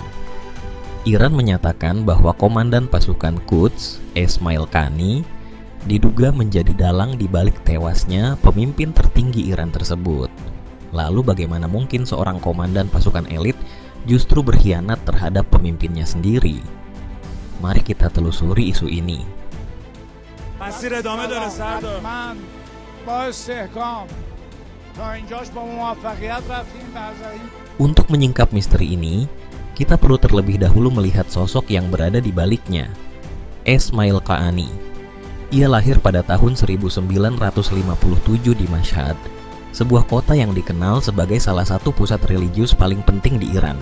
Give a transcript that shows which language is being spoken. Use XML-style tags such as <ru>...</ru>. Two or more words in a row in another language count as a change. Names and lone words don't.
<id>Iran menyatakan bahwa komandan pasukan Quds, Ismail Qani, diduga menjadi dalang di balik tewasnya pemimpin tertinggi Iran tersebut. Lalu bagaimana mungkin seorang komandan pasukan elit justru berkhianat terhadap pemimpinnya sendiri? Mari kita telusuri isu ini.</id> <fa>مسیر ادامه داره سردار. من با استحکام تا اینجاش با موفقیت رفتیم نظری.</fa> <id>Untuk menyingkap misteri ini, kita perlu terlebih dahulu melihat sosok yang berada di baliknya. Ismail Qani. Ia lahir pada tahun 1957 di Mashhad, sebuah kota yang dikenal sebagai salah satu pusat religius paling penting di Iran.</id>